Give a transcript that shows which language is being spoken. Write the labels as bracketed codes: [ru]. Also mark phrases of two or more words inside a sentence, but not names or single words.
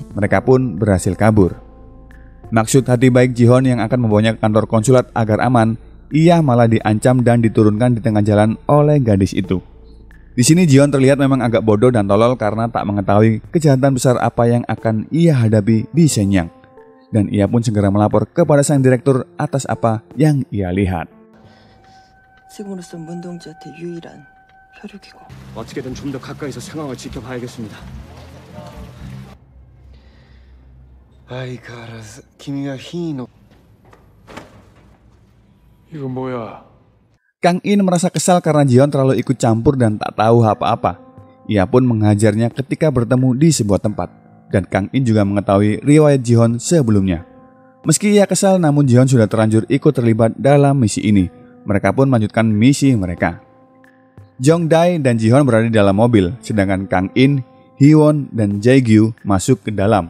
[id] Mereka pun berhasil kabur. Maksud hati baik Ji-Hon yang akan membawanya ke kantor konsulat agar aman, ia malah diancam dan diturunkan di tengah jalan oleh gadis itu. Di sini Ji-Hon terlihat memang agak bodoh dan tolol karena tak mengetahui kejahatan besar apa yang akan ia hadapi di Shenyang. Dan ia pun segera melapor kepada sang direktur atas apa yang ia lihat. [ko] 지금으로선 문동지한테 유일한 혈육이고. 어떻게든 좀 더 가까이서 상황을 지켜봐야겠습니다. 아이카라스, 기미가 흰. 이거 뭐야? [id] Kang In merasa kesal karena Ji-Hon terlalu ikut campur dan tak tahu apa-apa. Ia pun menghajarnya ketika bertemu di sebuah tempat. Dan Kang In juga mengetahui riwayat Ji-Hon sebelumnya. Meski ia kesal, namun Ji-Hon sudah terlanjur ikut terlibat dalam misi ini. Mereka pun melanjutkan misi mereka. Jong Dae dan Ji-Hon berada di dalam mobil, sedangkan Kang In, Hee-won, dan Jae-gyu masuk ke dalam.